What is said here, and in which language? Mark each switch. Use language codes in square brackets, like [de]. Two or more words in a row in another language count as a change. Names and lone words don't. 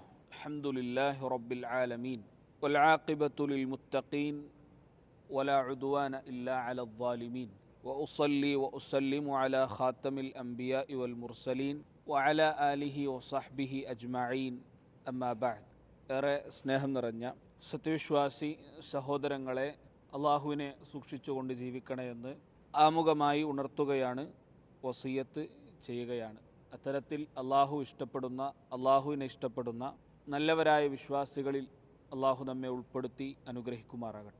[ar] الحمد لله رب العالمين والعاقبة للمتقين ولا عدوان إلا على الظالمين وأصلي وأسلم على خاتم الأنبياء والمرسلين وعلى آله وصحبه أجمعين أما بعد. [ml] ഏറെ സ്നേഹം നിറഞ്ഞ സത്യവിശ്വാസി സഹോദരങ്ങളെ, അള്ളാഹുവിനെ സൂക്ഷിച്ചുകൊണ്ട് ജീവിക്കണമെന്ന് ആമുഖമായി ഉണർത്തുകയാണ്, വസിയത്ത് ചെയ്യുകയാണ്. അത്തരത്തിൽ അള്ളാഹുവിനെ ഇഷ്ടപ്പെടുന്ന നല്ലവരായ വിശ്വാസികളിൽ അള്ളാഹു നമ്മെ ഉൾപ്പെടുത്തി അനുഗ്രഹിക്കുമാറാകട്ടെ.